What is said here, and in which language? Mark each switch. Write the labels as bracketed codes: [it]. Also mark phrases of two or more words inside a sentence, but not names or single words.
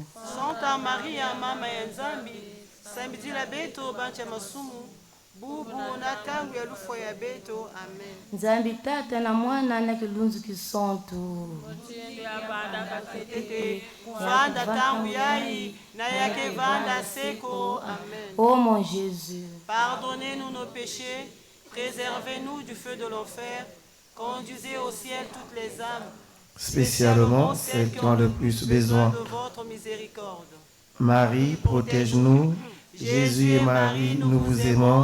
[ktu] Santa Maria, mama ya nzambi, samidila beto bacha masumu, bubu na tangu ya lufo ya beto. Amen. Nzambi Tata na Mwana na Kilunzu Kisonto. Vanda tangu yai na yake vanda seko. Amen. [fr] Ô mon Jésus, pardonnez-nous nos péchés, préservez-nous du feu de l'enfer, conduisez au ciel toutes les âmes, spécialement celles qui ont le plus besoin de votre miséricorde. Marie, protège-nous. Jésus et Marie, nous vous aimons.